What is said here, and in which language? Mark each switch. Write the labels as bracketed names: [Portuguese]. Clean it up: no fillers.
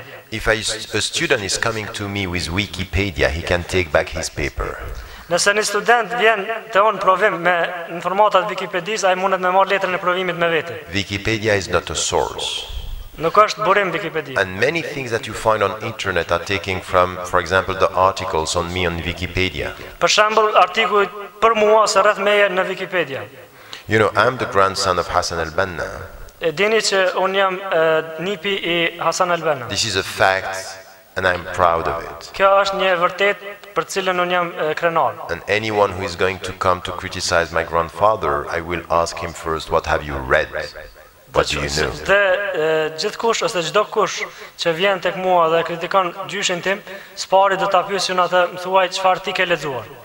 [English] If a student is coming to me with Wikipedia, he can take back his paper. [Albanian] Nëse një student vjen të unë provim me informatat Wikipedis, ai mundet me marrë letrën e provimit me vete. [English] Wikipedia is not a source. [Albanian] Nuk është burim Wikipedia. [English] And many things that you find on internet are taken from, for example, the articles on me on Wikipedia. [Albanian] Për shembull, artikuj për mua ose rreth meje në Wikipedia. [English] You know, I'm the grandson of Hassan al-Banna. [Albanian] Dini që unë jam nipi i Hasan al-Banna. [English] This is a fact and I'm proud of it. [Albanian] Kjo është një vërtet për cilën unë jam krenar. [English] And anyone who is going to come to criticize my grandfather, I will ask him first, what have you read? What do you know? [Albanian] Dhe gjithkush ose çdo kush që vjen tek mua dhe kritikon gjyshin tim, s'pari do ta pyesin atë, më thuaj çfarë ti ke lexuar.